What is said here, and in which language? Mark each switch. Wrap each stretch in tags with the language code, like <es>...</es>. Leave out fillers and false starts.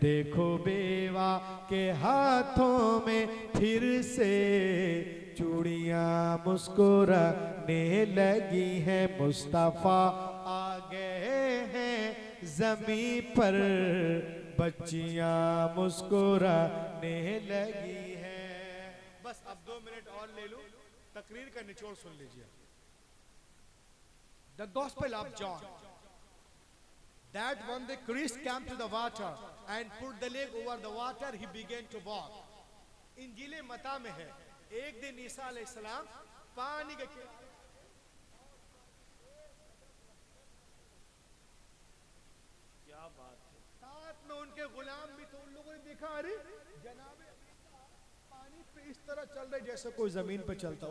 <hi>देखो बेवा के हाथों में फिर से चूड़ियां मुस्कुराने लगी हैं। मुस्तफा आ गए हैं ज़मीं पर, बच्चियां मुस्कुराने लगी हैं। बस अब 2 मिनट और ले लूं, तकरीर का निचोड़ सुन लीजिए।</hi> <en>The Gospel of John, that when the Christ came to the water and put the leg over the water, he began to walk.</en> <hi>इंजीले मता में है, एक दिन ईसा अलैहिस्सलाम पानी के क्या बात है। साथ में उनके गुलाम भी तो, उन लोगों ने देखा अरे जनाबे पानी पे इस तरह चल रहे जैसे कोई जमीन पे चलता।</hi>